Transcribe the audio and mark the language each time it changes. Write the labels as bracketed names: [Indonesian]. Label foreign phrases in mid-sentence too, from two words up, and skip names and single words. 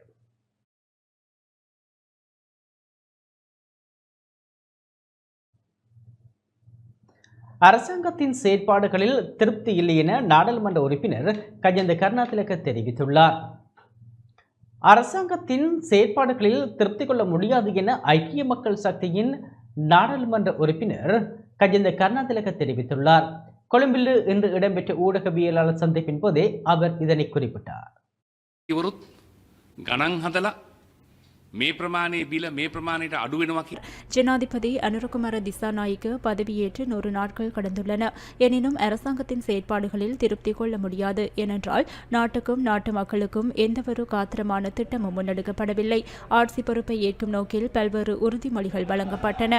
[Tamil] அரசாங்கத்தின் செயற்பாடுகளில் திருப்தி இல்லை என நாடாளுமன்ற உறுப்பினர் கஜந்த கருணாதிலக்க தெரிவித்துள்ளார். அரசாங்கத்தின் செயற்பாடுகளில் திருப்தி கொள்ள முடியாது என ஐக்கிய மக்கள் சக்தியின் நாடாளுமன்ற உறுப்பினர் கஜந்த கருணாதிலக்க தெரிவித்துள்ளார். கொழும்பில் இன்று இடம்பெற்ற ஊடகவியலாளர் சந்திப்பின் போதே அவர் இதனை குறிப்பிட்டார். [Sinhala] ඉවරුත් ගණන් හදලා මේ ප්‍රමාණය බිල මේ ප්‍රමාණයට අඩු වෙනවා කියලා [Tamil] ஜனாதிபதி அனுரகுமார திசாநாயக்க பதவியேற்று 100 நாட்கள் கடந்துள்ளன. எனினும் அரசாங்கத்தின் செயற்பாடுகளில் திருப்தி கொள்ள முடியாது. ஏனென்றால் நாட்டுக்கும் நாட்டு மக்களுக்கும் எந்தவொரு காத்திரமான திட்டமும் முன்னெடுக்கப்படவில்லை. ஆட்சி பொறுப்பை ஏற்கும் நோக்கில் பல்வேறு உறுதிமொழிகள் வழங்கப்பட்டன.